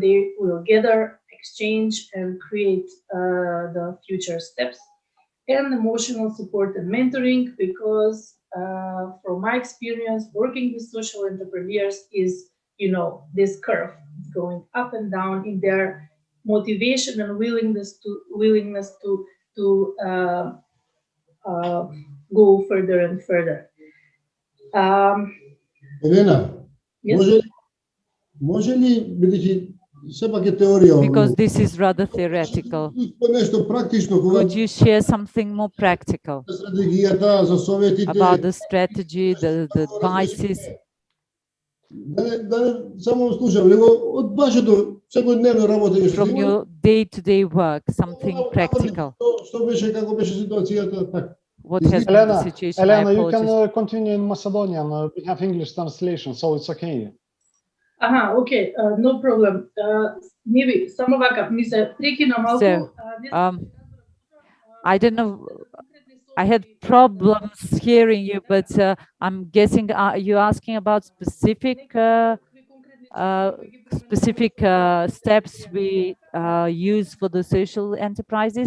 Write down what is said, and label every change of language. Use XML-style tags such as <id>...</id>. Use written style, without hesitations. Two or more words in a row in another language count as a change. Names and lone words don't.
<en>they will gather, exchange, and create the future steps, and emotional support and mentoring, because from my experience working with social entrepreneurs is, this curve going up and down in their motivation and willingness to go further and further. Elena, Yes.</en> <mk>може ли, бидејќи сепак е теорија,</mk> <en>Because this is rather theoretical,</en> <mk>нешто практично, кога</mk> <en>could you share something more practical</en> <mk>стратегијата за советите,</mk> <en>about the strategy, the advices?</en> <mk>да не само слушам, него од вашето секојдневно работење</mk> <en>From your day-to-day work, something practical.</en> <mk>Што беше, како беше ситуацијата, така.</mk> <en>What has been the situation? Elena, I you apologize. can continue in Macedonian. We have English translation, so it's okay. Okay, no problem. Maybe</en> <mk>само вака, ми се прекина малку.</mk> <en>So, I don't know, I had problems hearing you, but I'm guessing you're asking about specific steps we use for the social enterprises.</en>